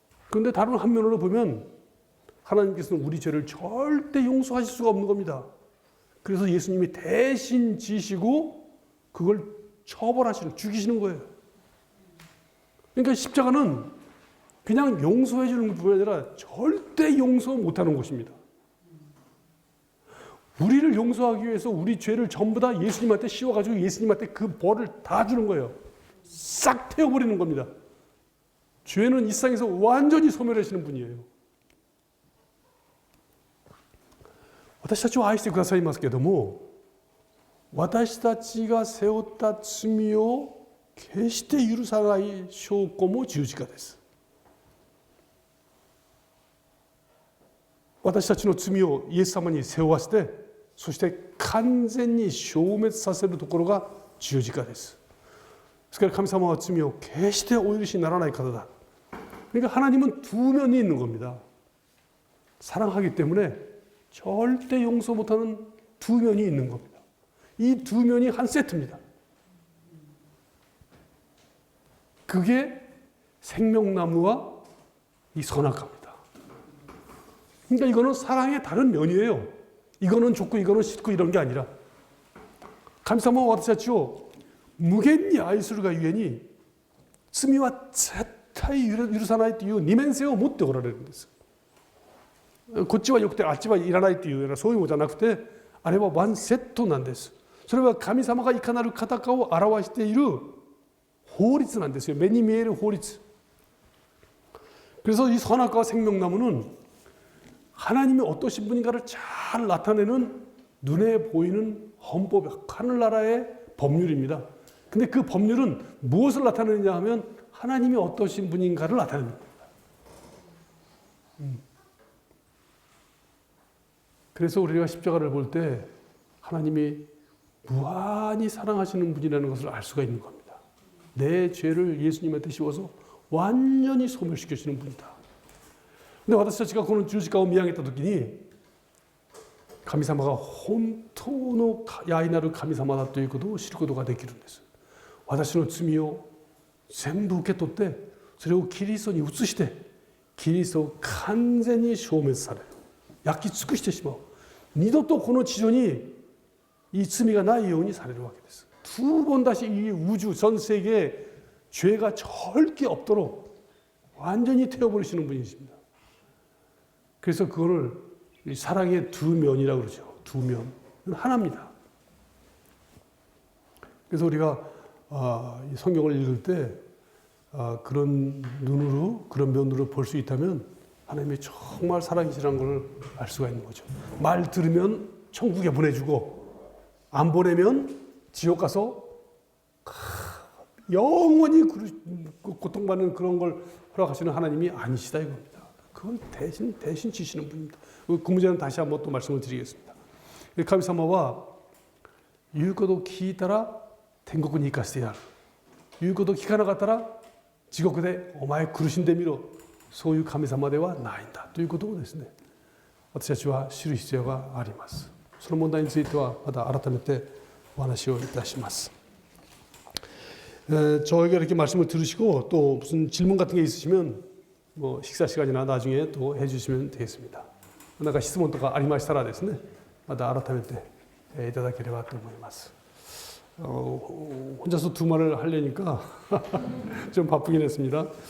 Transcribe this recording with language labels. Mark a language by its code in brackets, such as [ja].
[ko] 그런데 다른 한면으로 보면 하나님께서는 우리 죄를 절대 용서하실 수가 없는 겁니다. 그래서 예수님이 대신 지시고 그걸 처벌하시는, 죽이시는 거예요. 그러니까 십자가는 그냥 용서해 주는 것뿐만 아니라 절대 용서 못하는 곳입니다. 우리를 용서하기 위해서 우리 죄를 전부 다 예수님한테 씌워가지고 예수님한테 그 벌을 다 주는 거예요. 싹 태워버리는 겁니다. 죄는 이 세상에서 완전히 소멸하시는 분이에요. [ja] 私たちを愛してくださいますけども、私たちが背負った罪を決して許さない証拠も十字架です。私たちの罪をイエス様に背負わせて、そして完全に消滅させるところが十字架です。ですから神様は罪を決してお許しにならない方だ。 [ko] 그러니까 하나님은 두 면이 있는 겁니다. 사랑하기 때문에 절대 용서 못하는 두 면이 있는 겁니다. 이 두 면이 한 세트입니다. 그게 생명나무와 이 선악과입니다. 그러니까 이거는 사랑의 다른 면이에요. 이거는 좋고 이거는 싫고 이런 게 아니라, [ja] 神様は私たちを無限に愛するがゆえに罪は絶対許さないという二面性を持っておられるんです。こっちは良くてあっちはいらないというようなそういうのじゃなくて、あれはワンセットなんです。それは神様がいかなる方かを表している法律なんですよ。目に見える法律。 [ko] 그래서 이 선악과와 생명나무는 하나님이 어떠신 분인가를 잘 나타내는 눈에 보이는 헌법, 하늘나라의 법률입니다. 근데 그 법률은 무엇을 나타내느냐 하면 하나님이 어떠신 분인가를 나타냅니다. 그래서 우리가 십자가를 볼 때 하나님이 무한히 사랑하시는 분이라는 것을 알 수가 있는 겁니다. 내 죄를 예수님한테 씌워서 완전히 소멸시켜주시는 분이다. [ja] 근데 私たちがこの十字架を見上げたときに、神様が本当の愛なる神様だということを知ることができるんです。私の罪を全部受け取って、それをキリストに移して、キリストを完全に消滅される。焼き尽くしてしまう。二度とこの地上に이罪がないようにされるわけです。 [ko] 두 번 다시 이 우주 전 세계에 죄가 절대 없도록 완전히 태워버리시는 분이십니다. 그래서 그거를 사랑의 두 면이라고 그러죠. 두 면. 하나입니다. 그래서 우리가 이 성경을 읽을 때 그런 눈으로, 그런 면으로 볼 수 있다면 하나님이 정말 사랑이시라는 걸 알 수가 있는 거죠. 말 들으면 천국에 보내주고, 안 보내면 지옥 가서 영원히 고통받는 그런 걸 허락하시는 하나님이 아니시다 이겁니다. 그걸 대신 지시는 분입니다. 그 문제는 다시 한번 또 말씀을 드리겠습니다. [ja] 神様は言うことを聞いたら天国に行かせてやる。言うことを聞かなかったら地獄でお前苦しんでみろ。そういう神様ではないんだということをですね、私たちは知る必要があります。その問題についてはまた改めてお話をいたします。 [ko] 저에게 이렇게 말씀을 들으시고 또 무슨 질문 같은 게 있으시면 뭐 식사 시간이나 나중에 또 해주시면 되겠습니다. [ja] なんか質問とかありましたらですね、また改めていただければと思います。 [ko] 혼자서 두 말을 하려니까 좀 바쁘긴 했습니다.